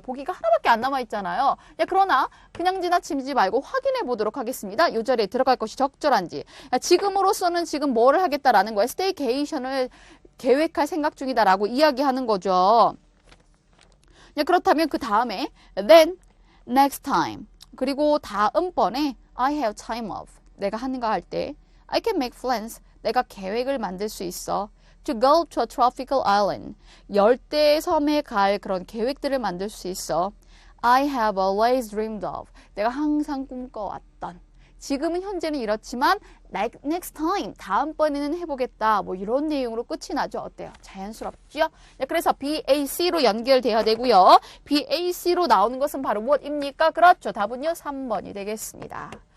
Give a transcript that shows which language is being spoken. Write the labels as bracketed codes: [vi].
[ko] 보기가 하나밖에 안 남아 있잖아요. 그러나 그냥 지나치지 말고 확인해 보도록 하겠습니다. 이 자리에 들어갈 것이 적절한지. 지금으로서는 지금 뭐를 하겠다라는 거예요. 스테이케이션을 계획할 생각 중이다라고 이야기하는 거죠. 그렇다면 그 다음에 [en] then, next time. [ko] 그리고 다음번에 [en] I have time off. [ko] 내가 하는가 할 때 [en] I can make plans. [ko] 내가 계획을 만들 수 있어. [en] To go to a tropical island. [ko] 열대 섬에 갈 그런 계획들을 만들 수 있어. [en] I have always dreamed of. [ko] 내가 항상 꿈꿔왔던. 지금은 현재는 이렇지만 [en] next time. [ko] 다음번에는 해보겠다. 뭐 이런 내용으로 끝이 나죠. 어때요? 자연스럽죠? 그래서 BAC로 연결돼야 되고요. BAC로 나오는 것은 바로 무엇입니까? 그렇죠. 답은요. 3번이 되겠습니다.